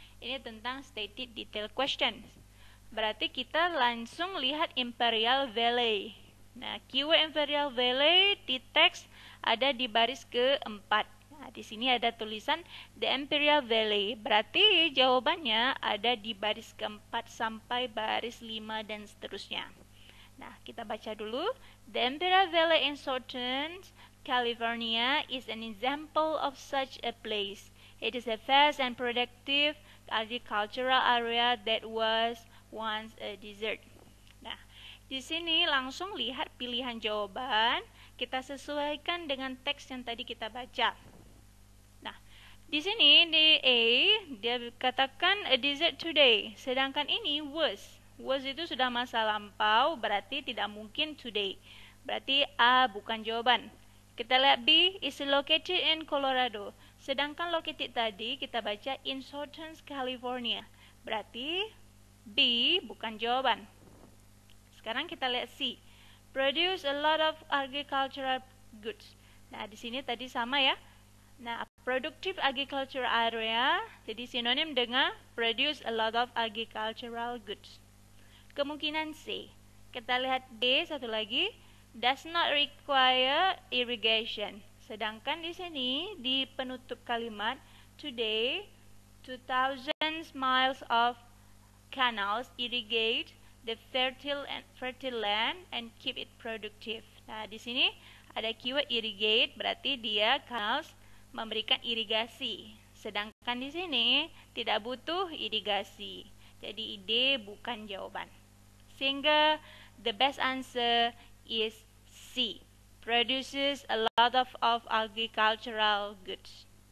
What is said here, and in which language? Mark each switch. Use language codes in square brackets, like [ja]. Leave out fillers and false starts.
[id] Ini tentang [en] stated detail question. [id] Berarti kita langsung lihat Imperial Valley. Nah, keyword Imperial Valley di teks ada di baris keempat. Nah, di sini ada tulisan The Imperial Valley. Berarti jawabannya ada di baris keempat sampai baris 5 dan seterusnya. Nah, kita baca dulu. [en] The Imperial Valley in Southern California is an example of such a place. It is a vast and productive agricultural area that was once a desert. [id] Nah, di sini langsung lihat pilihan jawaban, kita sesuaikan dengan teks yang tadi kita baca. Nah, di sini di A dia katakan [en] a desert today, [id] sedangkan ini was. Was itu sudah masa lampau, berarti tidak mungkin today. Berarti A bukan jawaban. Kita lihat [en] B is located in Colorado. [id] Sedangkan [en] located [id] tadi kita baca [en] in Southern California. [id] Berarti B bukan jawaban. Sekarang kita lihat C. [en] Produce a lot of agricultural goods. [id] Nah, di sini tadi sama ya. Nah, [en] productive agricultural area [id] jadi sinonim dengan [en] produce a lot of agricultural goods. [id] Kemungkinan C. Kita lihat D satu lagi, [en] does not require irrigation. [id] Sedangkan di sini di penutup kalimat [en] today 2000 miles of canals irrigate the fertile land and keep it productive. [id] Nah, di sini ada keyword irrigate, berarti dia canals memberikan irigasi. Sedangkan di sini tidak butuh irigasi. Jadi D bukan jawaban. Sehingga [en] the best answer is C. Produces a lot of agricultural goods.